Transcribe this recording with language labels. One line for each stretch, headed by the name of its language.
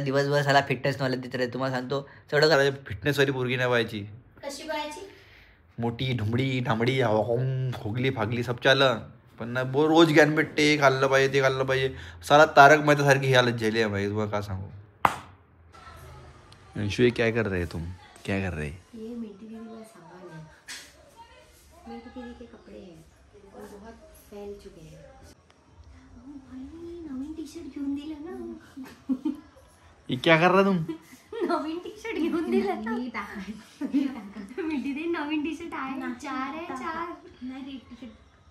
Marathi: दिवसभर साला fitness knowledge देत राहते. तुम्हाला सांगतो सगळं करायचं. फिटनेसवाली पोरगी नाही व्हायची. कशी बघायची? मोठी ढुमडी ढामडी खोगली फागली सब चालं, पण ना रोज ज्ञान भेटते. हे खाल्लं पाहिजे, ते खाल्लं पाहिजे. साला तारक मेहता सारखी ही हालत झाली आहे भाई. तुम्हाला काय सांगू.
Hindi: अंशु क्या कर रहे तुम? क्या कर रहे? ये मिंटी दीदी का सामान है. मिंटी दीदी के कपड़े हैं और बहुत फैल चुके हैं.
Marathi: भाई नवीन टी शर्ट घेऊन दिलं ना.
Hindi: ये क्या कर रहा तुम?
Marathi: नवीन टी शर्ट घेऊन दिलं ना. मिंटी दीदी नवीन टी शर्ट आहे. 4 नाही रेड टी शर्ट.